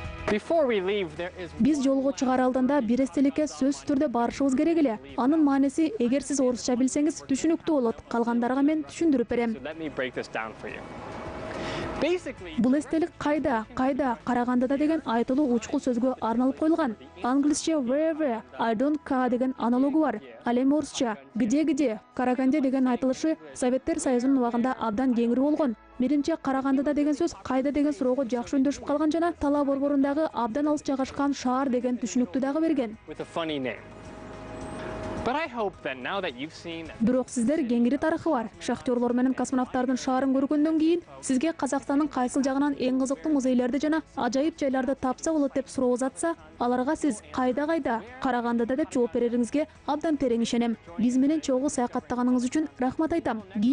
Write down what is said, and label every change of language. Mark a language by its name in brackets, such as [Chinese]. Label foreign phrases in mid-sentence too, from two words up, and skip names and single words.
[English] Before we leave, there is [Kyrgyz] Биз жолго чыгар алдында бир эстеликке сөзсүз түрдө барышыбыз керек эле. Анын мааниси эгер сиз орусча билсеңиз түшүнүктүү болот. Калгандарга мен түшүндүрүп берем. [English] So let me break this down for you. Basically, [Kyrgyz] Бул эстелик кайда, Карагандыда деген айтылуу учкул сөзгө арналып коюлган. Англисче [English] where, I don't care [Kyrgyz] деген аналогу бар. Ал эми орусча [Russian] где, Караганде [Kyrgyz] деген айтылышы Советтер Союзунун убагында абдан кеңири болгон. Менимче Карагандыда деген сөз кайда деген суроого жакшы өндөшүп калган жана талаа борборундагы абдан алыс жайгашкан шаар деген түшүнүктү дагы берген. [English] with a funny name. But I hope that now that you've seen [Kyrgyz] Бирок сиздер кеңири тарыхы бар. Шахтерлор менен космонавттардын шаарын көргөндөн кийин сизге Казакстандын кайсыл жагынан эң кызыктуу музейлерди жана ажайып жайларды тапса болот деп суроо узатса, аларга сиз кайда, Карагандыда деп жооп берериңизге абдан терең ишенем. Биз менен чогуу саякаттаганыңыз үчүн рахмат айтам.